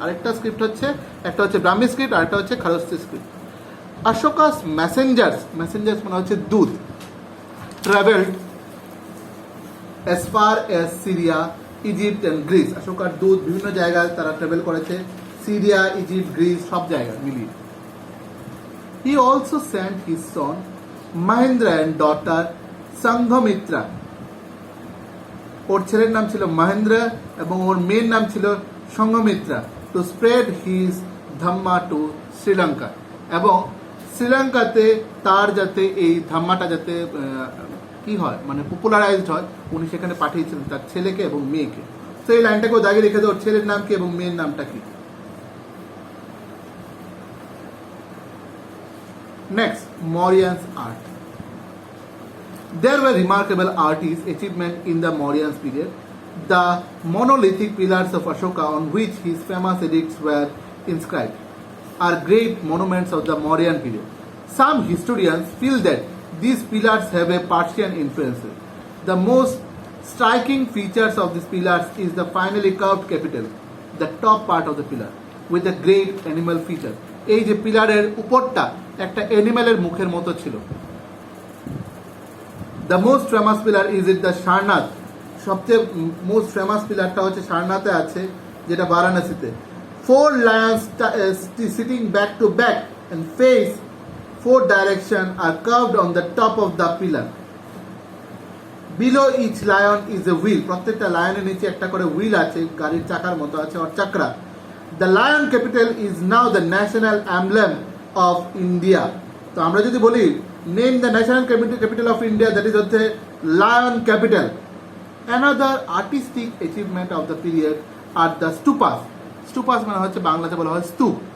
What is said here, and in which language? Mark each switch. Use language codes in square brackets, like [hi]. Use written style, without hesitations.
[bn] আরেকটা স্ক্রিপ্ট হচ্ছে, একটা হচ্ছে ব্রাহ্মী স্ক্রিপ্ট, আরেকটা হচ্ছে খারোস্তি স্ক্রিপ্ট। [en] Ashoka's messengers [bn] মানে হচ্ছে দূত, [en] Travelled as far as Syria, Egypt and Greece. [bn] অশোকার দূত বিভিন্ন জায়গায় তারা ট্রাভেল করেছে, সিরিয়া, ইজিপ্ট, গ্রিস সব জায়গায় মিলিয়ে। [en] He also sent his son Mahendra and daughter Sanghamitra. [bn] ওর ছেলের নাম ছিল মহেন্দ্র এবং ওর মেয়ের নাম ছিল Sanghamitra, [en] To spread his Dhamma two Sri Lanka. [bn] এবং শ্রীলঙ্কাতে তার যাতে এই ধাম্মাটা যাতে কি হয় মানে পপুলারাইজড হয়, উনি সেখানে পাঠিয়েছিলেন তার ছেলেকে এবং মেয়েকে। তো এই লাইনটাকেও দাগিয়ে রেখে দেয়, ওর ছেলের নাম কি এবং মেয়ের নামটা কি। [en] Next, Mauryans art. There were remarkable artist achievements in the Mauryan period. The monolithic pillars of Ashoka on which his famous edicts were inscribed are great monuments of the Mauryan period. Some historians feel that these pillars have a Persian influence. The most striking features of these pillars is the finely curved capital, the top part of the pillar, with a great animal feature. [bn] এই যে পিলারের উপরটা একটা অ্যানিমালের মুখের মতো ছিল। [en] The most famous pillar is it the Sarnath. [bn] সবচেয়ে most famous পিলারটা হচ্ছে সারনাথে আছে, যেটা বারাণসীতে। [en] 4 lions sitting back to back and face 4 direction are curved on the top of the pillar. Below each lion is a wheel. [bn] প্রত্যেকটা লায়নের নিচে একটা করে wheel আছে, গাড়ির চাকার মতো আছে, আর চাকরা। [en] The lion capital is now the national emblem of India. [bn] তো আমরা যদি বলি [en] name the national capital of India, that is হচ্ছে lion capital. Another artistic achievement of the period are the stupas. [bn] Stupas মানে হচ্ছে বাংলাতে বলা হয় স্তূপ।